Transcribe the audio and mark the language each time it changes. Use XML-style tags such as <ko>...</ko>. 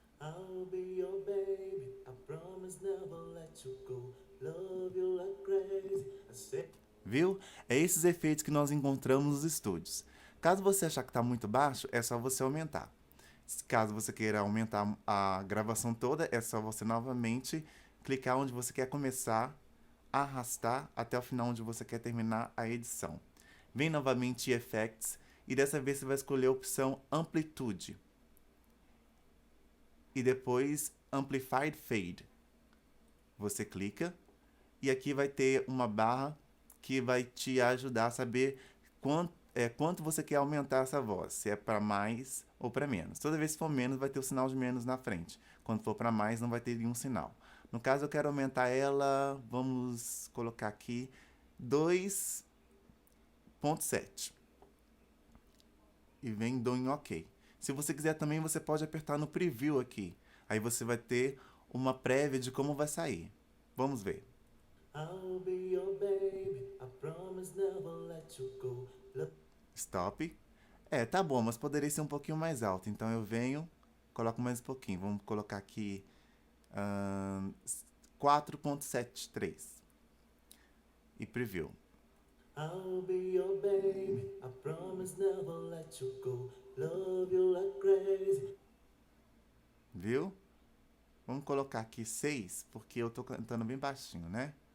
<en>I'll be your baby, I promise never let you go. Love you like crazy, I say...</en> <pt>Viu? É esses efeitos que nós encontramos nos estúdios. Caso você achar que está muito baixo, é só você aumentar. Caso você queira aumentar a gravação toda, é só você novamente clicar onde você quer começar, arrastar até o final onde você quer terminar a edição. Vem novamente em Effects e dessa vez você vai escolher a opção Amplitude. E depois Amplified Fade. Você clica e aqui vai ter uma barra que vai te ajudar a saber quanto você quer aumentar essa voz, se é para mais ou para menos. Toda vez que for menos, vai ter o sinal de menos na frente. Quando for para mais, não vai ter nenhum sinal. No caso, eu quero aumentar ela, vamos colocar aqui 2.7. E vem dou em OK. Se você quiser também, você pode apertar no Preview aqui. Aí você vai ter uma prévia de como vai sair. Vamos ver.</pt> <en>I'll be your baby, I promise never let you go. Stop.</en> <pt>Tá bom, mas poderia ser um pouquinho mais alto. Então eu venho, coloco mais um pouquinho. Vamos colocar aqui 4.73. E preview.</pt> <en>I'll be your baby, I promise never let you go. Love you like crazy.</en> <pt>Viu? Vamos colocar aqui 6, porque eu tô cantando bem baixinho, né?</pt>